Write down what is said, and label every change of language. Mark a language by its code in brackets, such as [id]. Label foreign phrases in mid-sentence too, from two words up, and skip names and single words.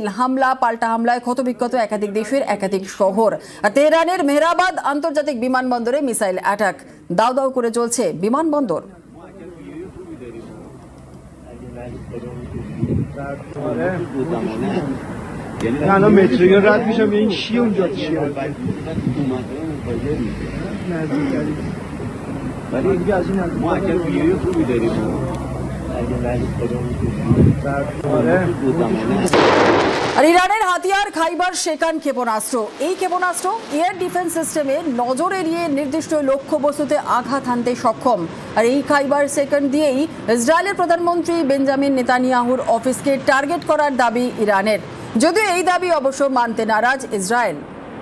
[bn] হামলা পাল্টা হামলায় ক্ষতবিক্ষত একাধিক দেশের একাধিক শহর। আর তেহরানের মেহরাবাদ আন্তর্জাতিক বিমানবন্দরে [en] missile attack. [bn] দাউ দাউ করে চলছে বিমানবন্দর। [fa] الان مترو یا رد میشم این چیه اونجا چیه نزدیکتری ولی دیگه از این ما اگر ویدیو خوبی داریم اگه ولی [bn] আর ইরানের হাতিয়ার খাইবার শেকান ক্ষেপণাস্ত্র, এই ক্ষেপণাস্ত্র [en] air defence system-e [bn] নজর এড়িয়ে নির্দিষ্ট লক্ষ্যবস্তুতে আঘাত হানতে সক্ষম। আর এই খাইবার শেকান দিয়েই ইসরায়েলের প্রধানমন্ত্রী বেঞ্জামিন নেতানিয়াহুর অফিসকে টার্গেট করার দাবি ইরানের, যদিও এই দাবি অবশ্য মানতে নারাজ ইসরায়েল।